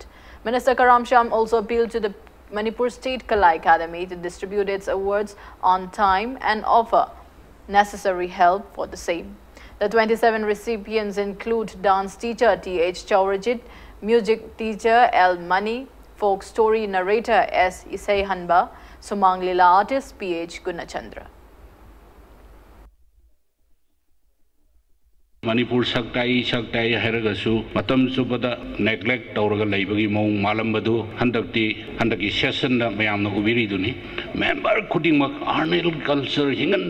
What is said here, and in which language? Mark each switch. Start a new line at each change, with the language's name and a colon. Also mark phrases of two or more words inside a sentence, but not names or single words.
English: Minister Karam Sham also appealed to the Manipur State Kala Academy to distribute its awards on time and offer necessary help for the same. The 27 recipients include dance teacher T.H. Chaurajit, music teacher L. Mani, folk story narrator S. Isai Hanba, Sumang Lila artist P.H. Gunachandra.
Manipuri: Manipur saktai heragasu matam subada neglect tauraga laibagi mong malambadu handaki session da mayamna ubiri duni member kudingmak arnel culture hingan